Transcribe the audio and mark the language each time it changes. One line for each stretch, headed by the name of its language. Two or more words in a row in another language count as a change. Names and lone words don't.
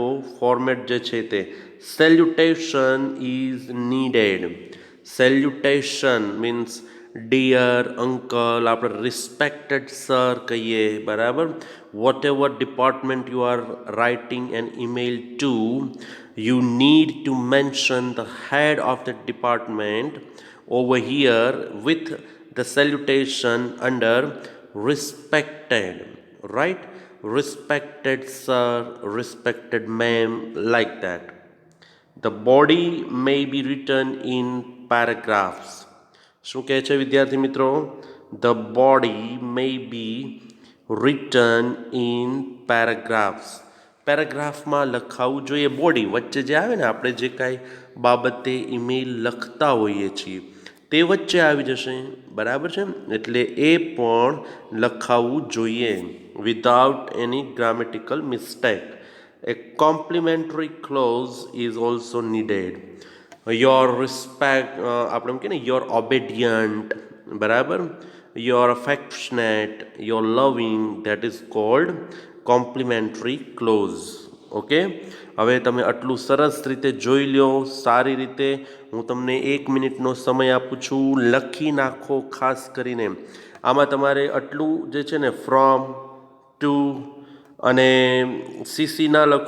Gujarati: ફોર્મેટ જે છે તે
English: salutation is needed. salutation means dear uncle,
Gujarati: આપણે
English: respected sir
Gujarati: કહીએ, બરાબર.
English: whatever department you are writing an email to, you need to mention the head of the department over here with the salutation under respected, right, respected sir, respected ma'am, like that. The body may be written in paragraphs.
Gujarati: શું કહે છે વિદ્યાર્થી મિત્રો?
English: The body may be written in paragraphs.
Gujarati: પેરેગ્રાફમાં લખાવવું જોઈએ. બોડી વચ્ચે જે આવે ને, આપણે જે કાંઈ બાબતે ઈમેલ લખતા હોઈએ છીએ તે વચ્ચે આવી જશે, બરાબર છે, એટલે એ પણ લખાવવું જોઈએ
English: without any grammatical mistake. A complimentary clause is also needed. Your respect,
Gujarati: આપણે એમ કે ને,
English: your obedient, બરાબર, your affectionate, your loving, that is called complimentary clause.
Gujarati: ઓકે, હવે તમે આટલું સરસ રીતે જોઈ લો, સારી રીતે. હું તમને 1 મિનિટનો સમય આપું છું, લખી નાખો. ખાસ કરીને આમાં તમારે આટલું જે છે ને, ફ્રોમ, ટુ અને CC ના લખો.